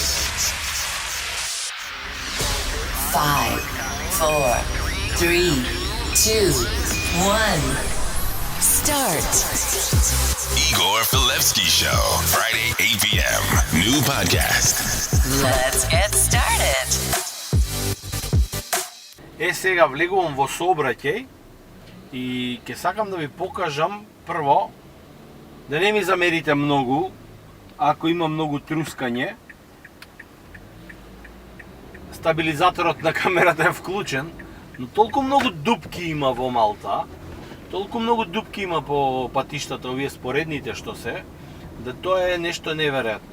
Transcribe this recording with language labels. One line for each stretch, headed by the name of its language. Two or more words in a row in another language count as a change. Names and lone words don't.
English: 5, 4, 3, 2, 1. Start. Igor Filevski Show, Friday 8 p.m. New podcast. Let's get started.
Macedonian: Сега влегувам во сообраќај и ќе сакам да ви покажам прво, да не ми замерите многу, ако има многу трускање. Стабилизаторот на камерата е вклучен, но толку многу дупки има во Малта, толку многу дупки има по патиштата, овие споредните што се, да тоа е нешто неверојатно.